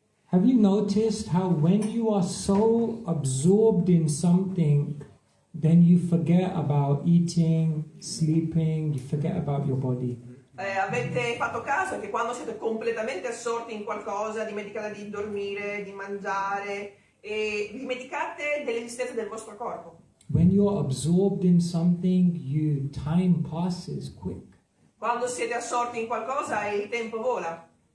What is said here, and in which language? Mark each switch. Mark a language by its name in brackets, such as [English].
[English] Have you noticed how when you are so absorbed in something, then you forget about eating, sleeping, you forget about your body? [Italian] Avete fatto caso che quando siete completamente assorti in qualcosa, dimenticate di dormire, di mangiare e dimenticate dell'esistenza del vostro corpo? [English] When you are absorbed in something, time passes quick. [Italian] Quando siete assorti in qualcosa il tempo vola.